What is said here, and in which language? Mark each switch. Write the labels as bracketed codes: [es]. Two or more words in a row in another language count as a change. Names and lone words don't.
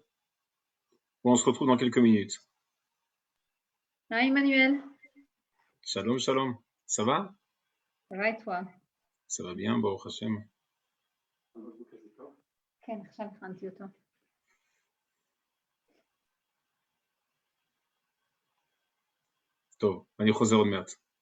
[fr] Bon, on se retrouve dans quelques minutes. Ah, Emmanuel. [he] שלום, שלום. [fr] Ça va? Ça va et toi? Ça va bien, [he] ברוך השם. כן, עכשיו הכנתי אותו. טוב, אני חוזר עוד מעט.